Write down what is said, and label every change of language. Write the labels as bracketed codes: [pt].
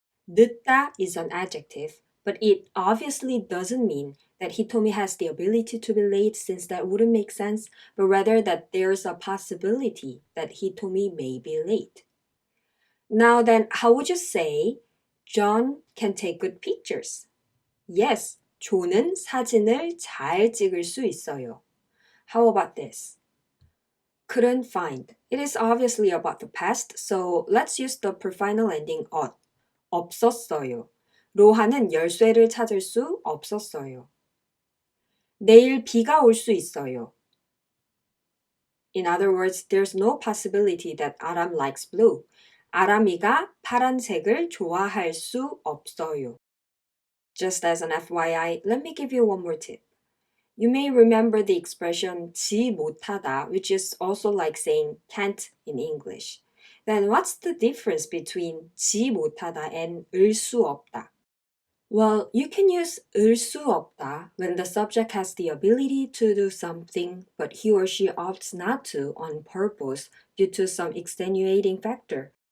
[en] 늦다 is an adjective, but it obviously doesn't mean that Hitomi has the ability to be late since that wouldn't make sense, but rather that there's a possibility that Hitomi may be late. Now then, how would you say John can take good pictures? [ko] Yes, 조는 사진을 잘 찍을 수 있어요. [en] How about this? Couldn't find. It is obviously about the past, so let's use the prefinal ending 엇. [ko] 없었어요. 로하는 열쇠를 찾을 수 없었어요. 내일 비가 올 수 있어요. [en] In other words, there's no possibility that Aram likes blue. [ko] 아람이가 파란색을 좋아할 수 없어요. [en] Just as an FYI, let me give you one more tip. You may remember the expression 지 못하다, which is also like saying can't in English. Then what's the difference between 지 못하다 and 을 수 없다? Well, you can use 을 수 없다 when the subject has the ability to do something, but he or she opts not to on purpose due to some extenuating factor.